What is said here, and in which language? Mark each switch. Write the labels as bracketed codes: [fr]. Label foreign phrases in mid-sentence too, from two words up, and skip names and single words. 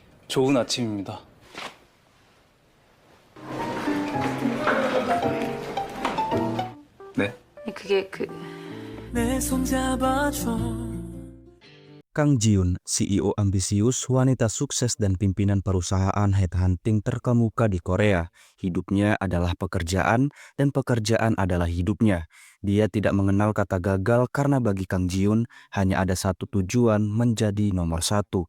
[ko] 좋은 아침입니다. 네. 그게 내 손 잡아줘. [id] Kang Ji-yoon, CEO ambisius, wanita sukses dan pimpinan perusahaan headhunting terkemuka di Korea. Hidupnya adalah pekerjaan dan pekerjaan adalah hidupnya. Dia tidak mengenal kata gagal karena bagi Kang Ji-yoon hanya ada satu tujuan, menjadi nomor satu.